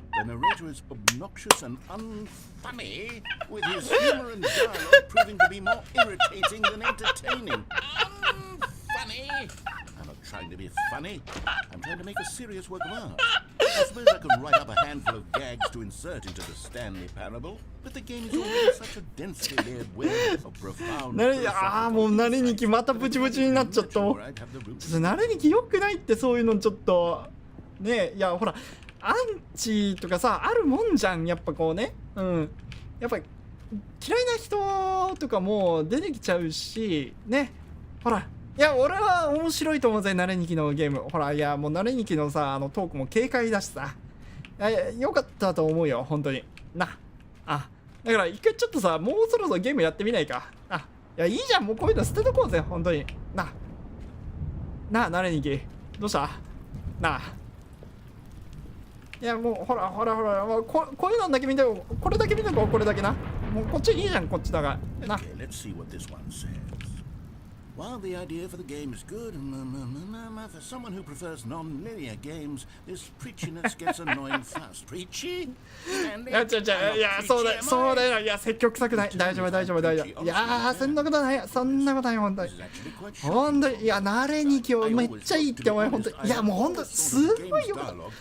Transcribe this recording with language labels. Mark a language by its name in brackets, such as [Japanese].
[English] The narrator is obnoxious and unfunny, with his humor and dialogue proving to be more irritating than entertaining. Unfunny! I'm not trying to be funny. I'm trying to make a serious work of art. I suppose I could write up a handful of gags to insert into the Stanley Parable, but the game is already such a densely layered web of profound. [Japanese] ああ、もうナレニキまたブチブチになっちゃった。ちょっとナレニキ良くないって、そういうのちょっとね。いや、ほらアンチとかさあるもんじゃん、やっぱこうね。うん、やっぱ嫌いな人とかも出てきちゃうしね。ほら、いや、俺は面白いと思うぜ、ナレニキのゲーム。ほら、いや、もうナレニキのさ、トークも軽快だしさ、よかったと思うよ、本当に。な。あ、だから一回ちょっとさ、もうそろそろゲームやってみないか。あ、いや、いいじゃん、もうこういうの捨てとこうぜ、本当に。な。ナレニキ。どうしたなあ。いや、もうほら、もうこういうのだけ見てよ。これだけ見てこう、これだけな。もうこっちいいじゃん、こっちだが。な。 [English] Okay, let's see what this one says.While the idea for the game is good, for someone who prefers non-linear games, this preachiness gets annoying fast. Preachy? [Japanese] いや、そうだよ。いや、積極臭くない。大丈夫。いやー、そんなことない、本当に。本当に、いや、ナレニキをめっちゃいいって思う、本当に。いや、もう本当に、すごいよかった。